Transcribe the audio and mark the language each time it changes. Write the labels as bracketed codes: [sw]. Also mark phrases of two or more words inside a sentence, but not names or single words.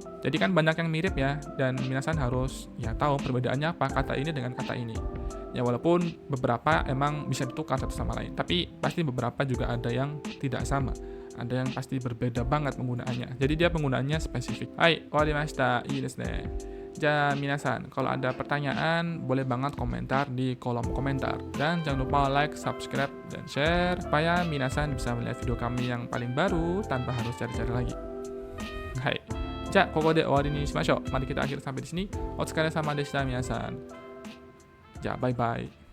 [id] Jadi kan banyak yang mirip ya, dan minasan harus ya tahu perbedaannya apa kata ini dengan kata ini. Ya walaupun beberapa emang bisa ditukar satu sama lain, tapi pasti beberapa juga ada yang tidak sama. Ada yang pasti berbeda banget penggunaannya. Jadi dia penggunaannya spesifik. [ja] Hai, 終わりました。いいですね. じゃ、皆さん, [id] kalau ada pertanyaan, boleh banget komentar di kolom komentar. Dan jangan lupa like, subscribe, dan share, supaya minasan bisa melihat video kami yang paling baru tanpa harus cari-cari lagi. [ja] はい。じゃ、ここで終わりにしましょう. [id] Mari kita akhir sampai di sini. [ja] お疲れ様でした皆さん. Ja, bye-bye.